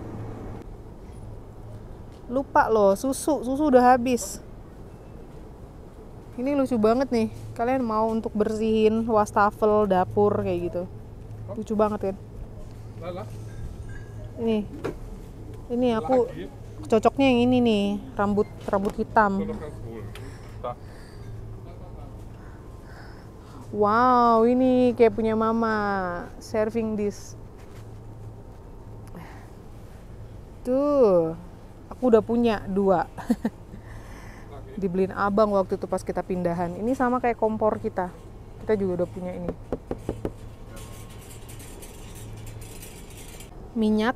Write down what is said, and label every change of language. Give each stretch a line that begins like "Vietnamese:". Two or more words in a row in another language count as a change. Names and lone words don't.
Indonesian: Lupa loh, susu udah habis. Ini lucu banget nih. Kalian mau untuk bersihin wastafel dapur kayak gitu. Lucu banget kan? Lala. Ini aku cocoknya yang ini nih, rambut hitam.
German: So, noch ganz wohl. Da.
Indonesian: Wow, ini kayak punya mama.
English: Serving dish.
Indonesian: Tuh, aku udah punya 2. Dibeliin abang waktu itu pas kita pindahan. Ini sama kayak kompor kita. Kita juga udah punya ini. Minyak.